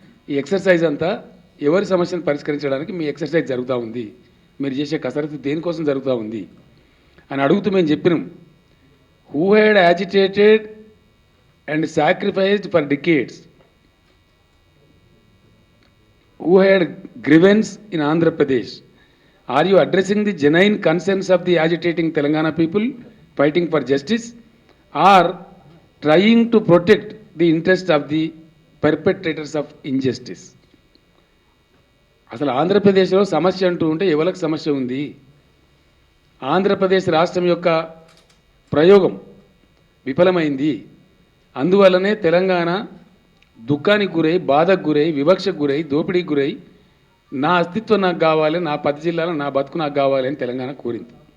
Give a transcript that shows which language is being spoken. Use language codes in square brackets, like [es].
[te] ఈ ఎక్సర్సైజ్ అంతా ఎవరి సమస్యను పరిష్కరించడానికి మీ ఎక్సర్సైజ్ జరుగుతూ ఉంది, మీరు చేసే కసరత్తు దేనికోసం జరుగుతూ ఉంది అని అడుగుతూ మేము చెప్పినాం. [en] Who had agitated and sacrificed for decades, who had grievance in Andhra Pradesh. Are you addressing the genuine concerns of the agitating Telangana people fighting for justice, or trying to protect the interest of the perpetrators of injustice? [te] అసలు ఆంధ్రప్రదేశ్లో సమస్య అంటూ ఉంటే ఎవరికి సమస్య ఉంది? ఆంధ్రప్రదేశ్ రాష్ట్రం యొక్క ప్రయోగం విఫలమైంది. అందువల్లనే తెలంగాణ దుఃఖానికి గురై, బాధకు గురై, వివక్షకు గురై, దోపిడీకి గురై, నా అస్తిత్వం నాకు కావాలి, నా 10 జిల్లాలో నా బతుకు నాకు కావాలి అని తెలంగాణ కోరింది.